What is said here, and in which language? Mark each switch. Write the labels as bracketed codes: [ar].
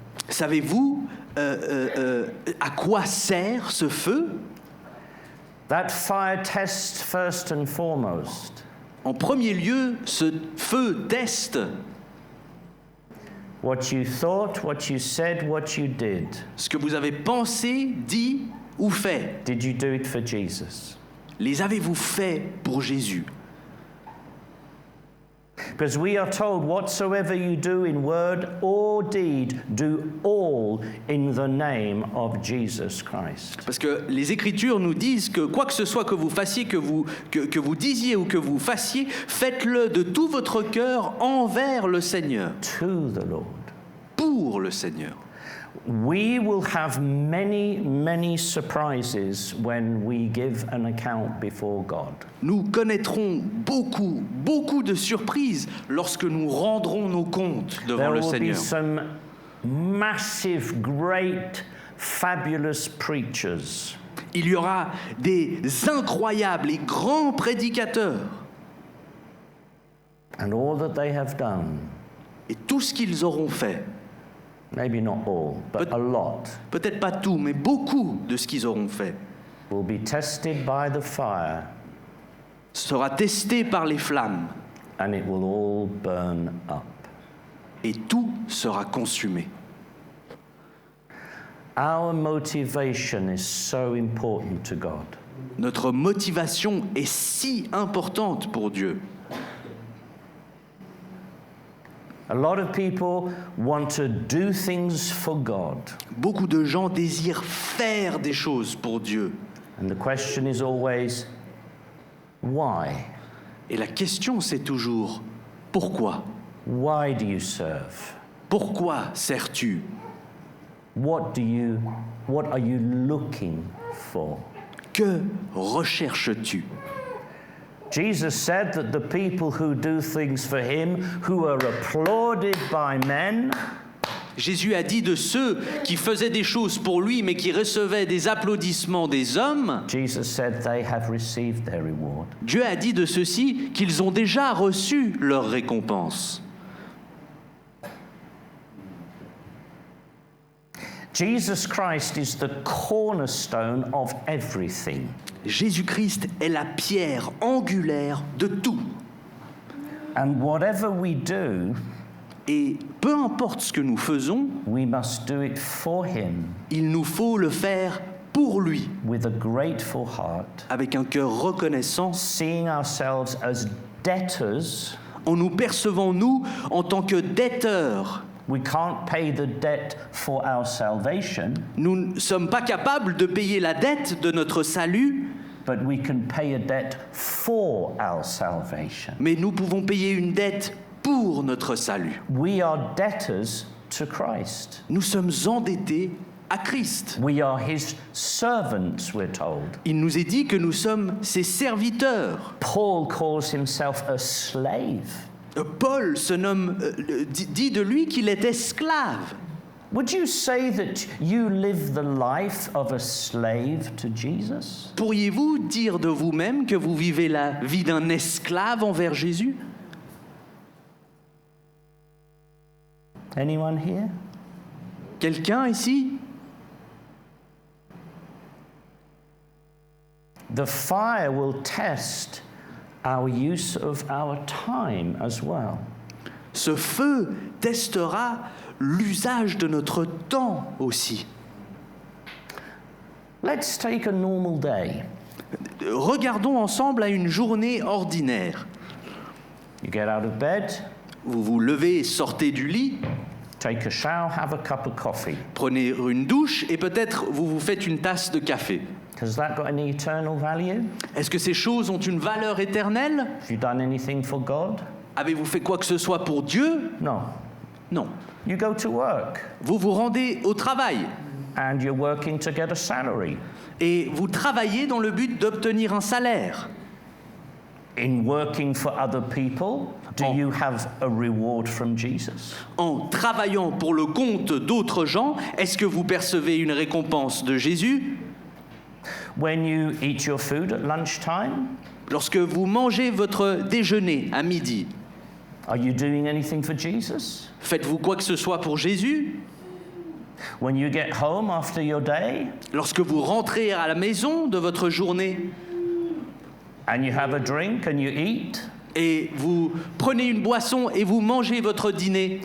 [fr] Savez-vous à quoi sert ce feu? [en] That fire tests first and foremost [fr] En premier lieu, ce feu teste [en] what you thought, what you said, what you did. [fr] ce que vous avez pensé, dit ou fait. [en] Did you do it for Jesus? [fr] Les avez-vous fait pour Jésus? [en] Because we are told, whatsoever you do in word or deed, do all in the name of Jesus Christ. [fr] Parce que les Écritures nous disent que quoi que ce soit que vous fassiez, que vous disiez ou que vous fassiez, faites-le de tout votre cœur envers le Seigneur, [en] To the Lord. [fr] pour le Seigneur. [en] We will have many, many surprises when we give an account before God. [fr] Nous connaîtrons beaucoup, beaucoup de surprises lorsque nous rendrons nos comptes devant [en] There [fr] le [en] will be [fr] Seigneur. [en] some massive, great, fabulous preachers. [fr] Il y aura des incroyables et grands prédicateurs. [en] And all that they have done, [fr] Et tout ce qu'ils auront fait, [en] maybe not all, but a lot, [fr] peut-être pas tout, mais beaucoup de ce qu'ils auront fait, [en] will be tested by the fire, [fr] sera testé par les flammes [en] and it will all burn up. [fr] et tout sera consumé. [en] Our motivation is so important to God. [fr] Notre motivation est si importante pour Dieu. [en] A lot of people want to do things for God. [fr] Beaucoup de gens désirent faire des choses pour Dieu. [en] And the question is always, why? [fr] Et la question, c'est toujours, pourquoi? [en] Why do you serve? [fr] Pourquoi sers-tu? [en] What are you looking for? [fr] Que recherches-tu? [en] Jesus said that the people who do things for him, who are applauded by men, [fr] Jésus a dit de ceux qui faisaient des choses pour lui, mais qui recevaient des applaudissements des hommes, [en] Jesus said they have received their reward. [fr] Dieu a dit de ceux-ci qu'ils ont déjà reçu leur récompense. [en] Jesus Christ is the cornerstone of everything. [fr] Jésus-Christ est la pierre angulaire de tout. [en] And whatever we do, [fr] Et peu importe ce que nous faisons, [en] we must do it for him [fr] il nous faut le faire pour lui, [en] with a grateful heart, [fr] avec un cœur reconnaissant, [en] seeing ourselves as debtors. [fr] en nous percevant, nous, en tant que debteurs. [en] We can't pay the debt for our salvation, [fr] Nous ne sommes pas capables de payer la dette de notre salut, [en] but we can pay a debt for our salvation. [fr] mais nous pouvons payer une dette pour notre salut. [en] We are debtors to Christ. [fr] Nous sommes endettés à Christ. [en] We are his servants, we're told. [fr] Il nous est dit que nous sommes ses serviteurs. [en] Paul calls himself a slave. [fr] Paul se nomme, dit de lui qu'il est esclave. [en] Would you say that you live the life of a slave to Jesus? [fr] Pourriez-vous dire de vous-même que vous vivez la vie d'un esclave envers Jésus? [en] Anyone here? [fr] Quelqu'un ici? [en] The fire will test our use of our time as well. [fr] Ce feu testera l'usage de notre temps aussi. [en] Let's take a normal day. [fr] Regardons ensemble à une journée ordinaire. [en] You get out of bed, [fr] Vous vous levez, sortez du lit, [en] take a shower, have a cup of coffee. [fr] prenez une douche et peut-être vous vous faites une tasse de café. [en] Has that got any eternal value? [fr] Est-ce que ces choses ont une valeur éternelle? [en] Have you done anything for God? [fr] Avez-vous fait quoi que ce soit pour Dieu? [en] No. [fr] Non. [en] You go to work [fr] Vous vous rendez au travail [en] and you're working to get a salary. [fr] et vous travaillez dans le but d'obtenir un salaire. [en] In working for other people, do you have a reward from Jesus? [fr] En travaillant pour le compte d'autres gens, est-ce que vous percevez une récompense de Jésus? [en] When you eat your food at lunchtime, [fr] Lorsque vous mangez votre déjeuner à midi, [en] are you doing anything for Jesus? [fr] faites-vous quoi que ce soit pour Jésus? [en] When you get home after your day [fr] Lorsque vous rentrez à la maison de votre journée [en] and you have a drink and you eat, [fr] et vous prenez une boisson et vous mangez votre dîner,